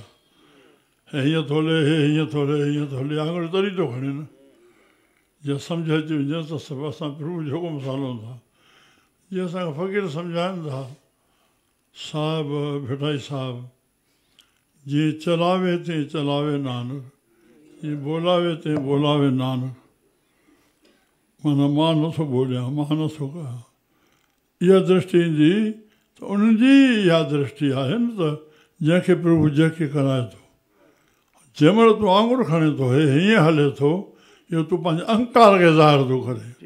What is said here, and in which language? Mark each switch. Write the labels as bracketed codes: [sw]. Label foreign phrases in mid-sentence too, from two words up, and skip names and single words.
[sd] हे हीअं थो हले, हे हीअं थो हले, हीअं थो हले, आङुरि तरी थो खणे न। जीअं सम्झ अची वञे त सभु असां प्रभु जो हुकुम हलूं था। जीअं असांखे फ़क़ीर सम्झाइनि था, साहिबु भिटाई साहिबु, जीअं चलावे तीअं चलावे नानक, ये बोलावे ते बोलावे नानक माना मां नथो बोलिया मां नथो कहा इहा दृष्टि ईंदी त उन्हनि जी इहा दृष्टि आहे न त जंहिंखे प्रभु जंहिंखे कराए थो जंहिं महिल तूं आंगुर खणे थो हीअं हले थो इहो तूं पंहिंजे अहंकार खे ज़ाहिर थो करे